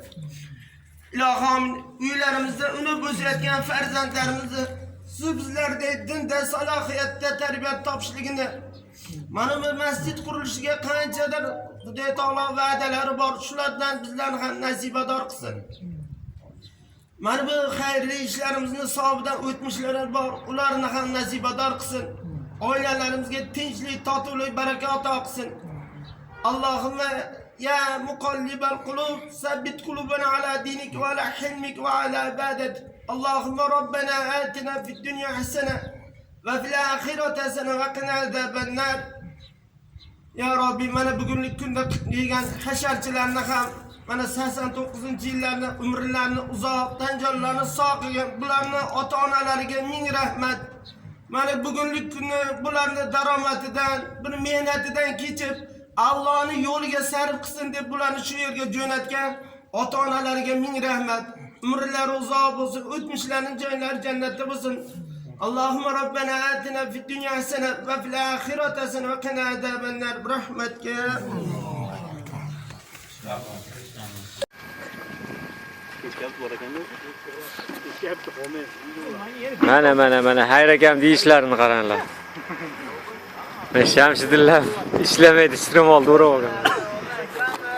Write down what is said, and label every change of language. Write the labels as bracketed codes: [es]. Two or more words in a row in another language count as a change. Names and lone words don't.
[uz] Ilohim, uylarimizda unib o'sayotgan farzandlarimizni siz bizlardek dinda, salohiyatda tarbiyat topishligini, mana bu masjid qurilishiga qanchadir Xudo taolo va'dalari bor, shulardan bizlarni ham nasibador qilsin. Mana bu xayrli ishlarimizni savobidan o'tmishlari bor, ularni ham nasibador qilsin. Oilalarimizga tinchlik, totuvlik, baraka ato qilsin. [ar] اللهم يا مقلب القلوب ثبت قلوبنا على دينك وعلى حلمك وعلى عبادتك. اللهم ربنا آتنا في الدنيا حسنة وفي الآخرة حسنة وقنا عذاب النار. [uz] Ya Rabbi, mana bugungi kunda degan hasharchilarni ham mana 89-yillarni umrlarini uzoq, tan jonlarini sog' qilgan bularni ota-onalariga ming rahmat. Mana bugungi kunda bularni daromatidan, bir mehnatidan kechib Allohning yo'liga sarf qilsin deb bularni shu yerga jo'natgan ota-onalariga ming rahmat. Umrlari uzoq bo'lsin, o'tmishlarining joylari jannatda bo'lsin. [ar] اللهم ربنا آتنا في الدنيا حسنة وفي الآخرة حسنة وقنا عذاب النار برحمتك. [uz] Mana hayr akam deyishlarini qaranglar. Men Shamsiddinlar ishlamaydi, strom oldi, o'rab olgan.